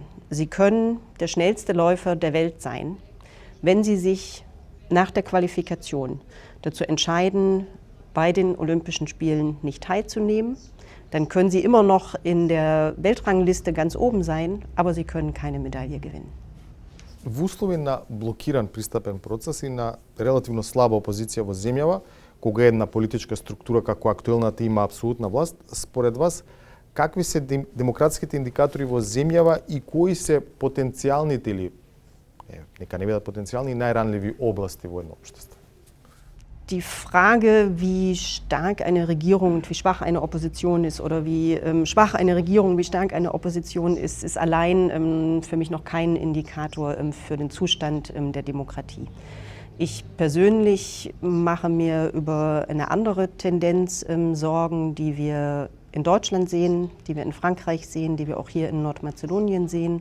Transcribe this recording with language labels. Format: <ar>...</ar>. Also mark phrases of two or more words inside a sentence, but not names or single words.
<de>Sie können der schnellste Läufer der Welt sein, wenn Sie sich nach der Qualifikation dazu entscheiden, bei den Olympischen Spielen nicht teilzunehmen. Dann können Sie immer noch in der Weltrangliste ganz oben sein, aber Sie können keine Medaille gewinnen.</de> <mk>Во услови на блокиран пристапен процес и на релативно слаба опозиција во земјава, кога една политичка структура како актуелната има апсолутна власт, според вас, какви се демократските индикатори во земјава и кои се потенцијалните или нека не бидат потенцијални најранливи области во едно општество?</mk> <de>Die Frage, wie stark eine Regierung und wie schwach eine Opposition ist oder wie schwach eine Regierung, wie stark eine Opposition ist, ist allein für mich noch kein Indikator für den Zustand der Demokratie. Ich persönlich mache mir über eine andere Tendenz Sorgen, die wir in Deutschland sehen, die wir in Frankreich sehen, die wir auch hier in Nordmazedonien sehen.</de>